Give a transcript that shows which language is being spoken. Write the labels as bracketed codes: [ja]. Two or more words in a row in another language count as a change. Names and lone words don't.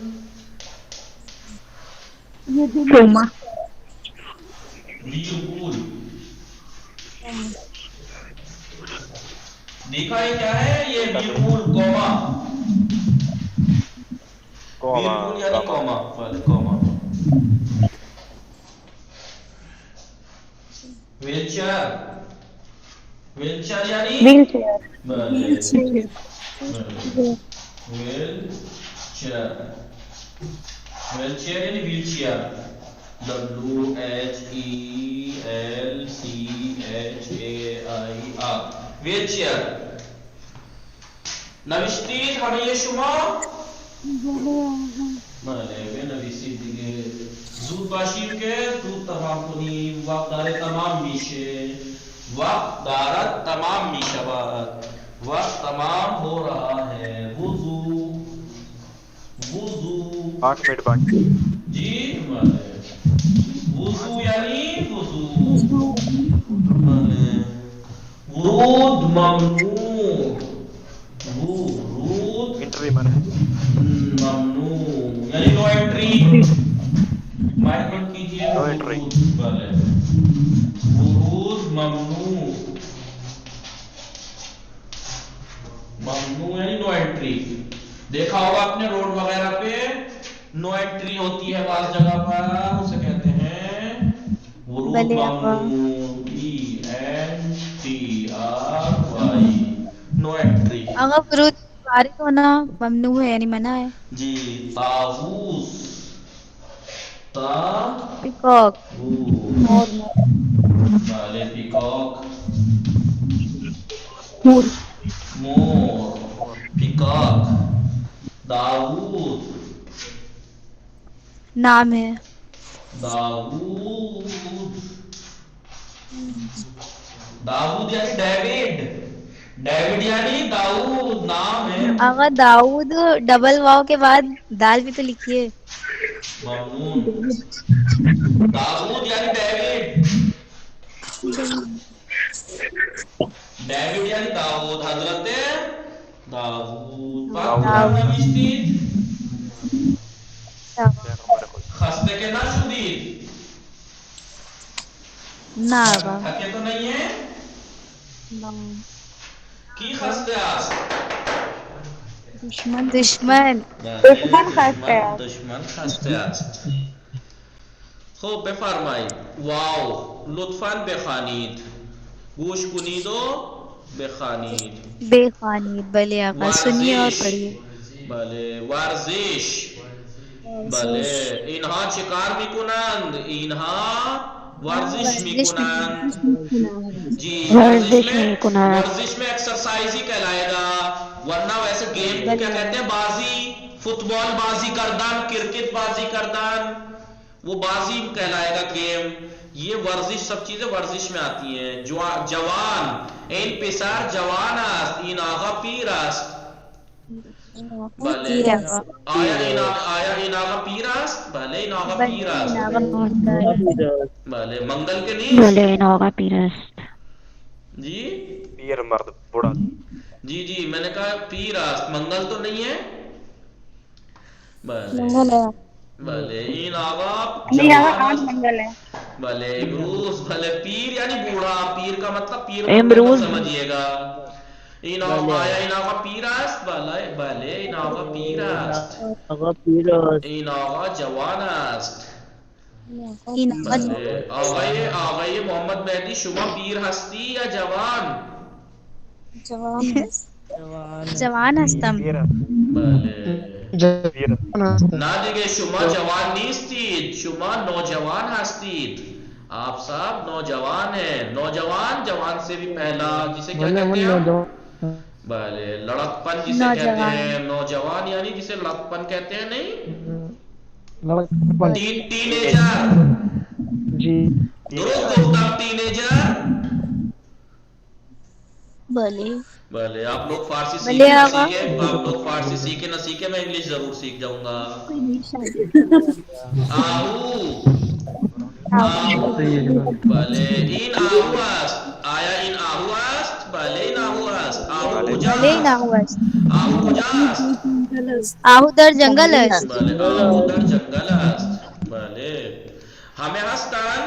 [ur] ویربول دیکھا یہ کیا ہے؟ یہ ویربول کوما. ویربول یعنی کوما. کوما. [fa] ویلچر. ویلچر یعنی [en] wheelchair. wheelchair. wheelchair یعنی wheelchair. WHELCHAIR wheelchair. [fa] نوشتی همه شما بله بنویسید دیگه. زود باشید که زود تمام کنیم. وقت داره تمام میشه. وقت دارد تمام میشود. [ur] وقت تمام ہو رہا ہے. وضو. وضو 8 منٹ باقی. [fa] جی بله. وضو یعنی وضو. ورود ممنوع. ورود [en] entry man ممنوع یعنی no entry. [ur] مائک بند کیجیے. [en] no entry. [fa] بله. ورود ممنوع. [en] ممنوع یعنی no entry. [ur] دیکھا ہوگا آپ نے روڈ وغیرہ پہ [en] no entry [ur] ہوتی ہے بعض جگہ پر, اسے کہتے ہیں [fa] ورود ممنوع. [en] ENTRY no entry. [ur] آقا ورود فارغ ہونا ممنوع ہے یعنی منع ہے. جی. [fa] طاووس. [en] پیکاک. [fa] بله پیکاک. مور. [en] پیکاک. داوود [ur] نام ہے. داوود. داوود یعنی ڈیوڈ. ڈیوڈ یعنی داؤد نام ہے. آقا داؤد ڈبل واو کے بعد دال بھی تو لکھیے. [fa] ممنون. داؤد یعنی ڈیوڈ. [ur] ڈیوڈ یعنی داؤد. حضرت داؤد. [fa] خسته که نشدید؟ نه آقا. [ur] تھکے تو نہیں ہیں؟ [fa] کی خسته است؟ دشمن دشمن خسته است. دشمن خسته است. خب بفرمایید. واو لطفاً بخوانید. گوش کنید و بخوانید. بخوانید. بله آقا [ur] سنیے اور پڑھیے. [fa] بله ورزش. بله اینها چیکار میکنند؟ اینها ورزش میکنند. [ur] جی ورزش میں ایکسرسائز ہی کہلائے گا، ورنہ ویسے گیم کو کیا کہتے ہیں؟ [fa] بازی، فٹ بال بازی کردن، کرکٹ بازی کردن، [ur] وہ بازی کہلائے گا گیم. یہ ورزش سب چیزیں ورزش میں آتی ہیں. [fa] جوان این پسر جوان است، این آقا پیر است. بله آیا این آقا پیر است؟ بله این آقا پیر است. بله منگل کے نیست؟ بله این آقا پیر است. [ur] جی پیر مرد بوڑھا. جی جی میں نے کہا [fa] پیر است، [ur] منگل تو نہیں ہے. [fa] بله بله این آقا [ur] آج منگل ہے. [fa] بله امروز. بله پیر [ur] یعنی بوڑھا، پیر کا مطلب پیر [fa] امروز [ur] سمجھیے گا. [fa] این آقا آیا این آقا پیر است؟ بله این آقا پیر است. این آقا جوان است. بله آقای محمد مهدی شما پیر هستی یا جوان؟ جوان هستم. بله پیر نه دیگه شما جوان نیستید، شما نوجوان هستید. [ur] آپ صاحب نوجوان ہیں. نوجوان جوان سے بھی پہلا جسے کیا کہتے ہیں؟ بله لڑکپن جسے کہتے ہیں. نوجوان یعنی جسے لڑکپن کہتے ہیں. نہیں ٹینیجر. جی [fa] درست گفتم ٹینیجر. بلے [ur] بله آپ لوگ فارسی [fa] بله [ur] سیکھیں نہ آقا. سیکھیں، آپ لوگ فارسی سیکھیں نہ سیکھیں، میں انگلش ضرور سیکھ جاؤں گا. [fa] آہو بله این آهو است. آیا این آهو است؟ بله این آهو است. آهو کجا بله این است؟ آهو است. آهو کجا است؟ آهو در جنگل است. بله آهو در جنگل است. بله همه هستند؟